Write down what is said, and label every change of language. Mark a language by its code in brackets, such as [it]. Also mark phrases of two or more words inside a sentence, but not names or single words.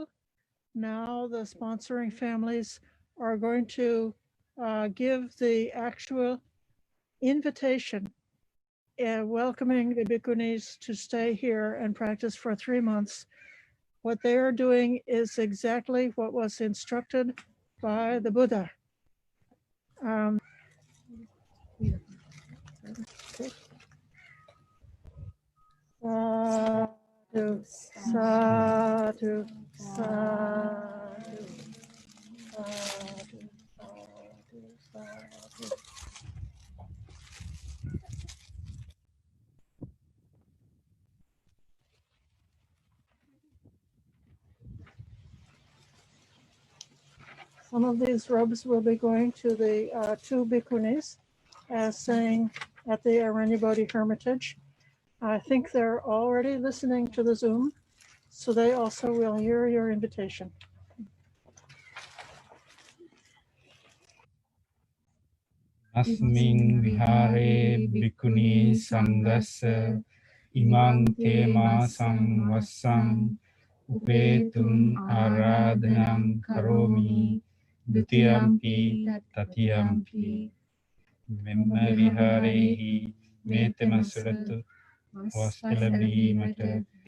[en] Now the sponsoring families are going to give the actual invitation and welcoming the Bhikkhunis to stay here and practice for 3 months. What they are doing is exactly what was instructed by the Buddha. [pi] Sadhu, sadhu, sadhu, sadhu, sadhu, sadhu. [en] Some of these robes will be going to the 2 Bhikkhunis as saying at the Aranyi Bodhi Hermitage. I think they're already listening to the Zoom, so they also will hear your invitation. [pi] Asmin vihare bhikkhuni sangassa imang tema samvassam upetum aradhanam karomi dutiyampi tatiyampi memma viharehi metema suratu වස්කලබීමට